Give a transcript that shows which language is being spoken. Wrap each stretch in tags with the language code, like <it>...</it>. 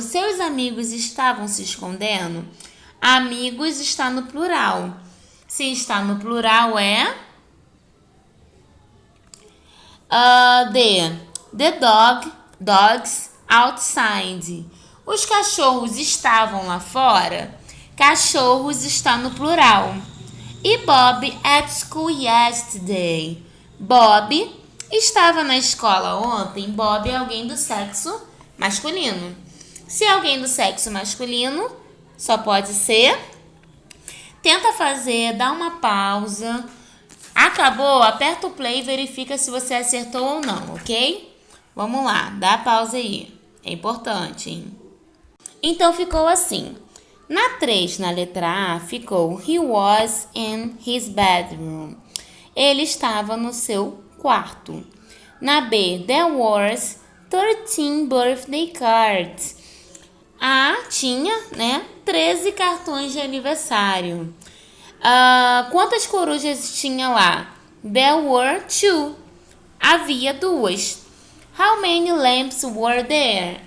<pt>Seus amigos estavam se escondendo? Amigos está no plural. Se está no plural é...</pt> <en>D, the dogs outside.</en> <pt>Os cachorros estavam lá fora? Cachorros está no plural.</pt> <en>E Bob at school yesterday.</en> <pt>Bob estava na escola ontem. Bob é alguém do sexo masculino. Se é alguém do sexo masculino, só pode ser. Tenta fazer, dá uma pausa. Acabou? Aperta o play e verifica se você acertou ou não, ok? Vamos lá, dá a pausa aí. É importante, hein? Então, ficou assim. Na 3, na letra A, ficou</pt> <en>he was in his bedroom.</en> <pt>Ele estava no seu quarto. Na B,</pt> <en>there was 13 birthday cards.</en> <pt>A tinha, 13 cartões de aniversário. Quantas corujas tinha lá?</pt> <en>There were 2.</en> <pt>Havia 2.</pt> <en>How many lamps were there?</en>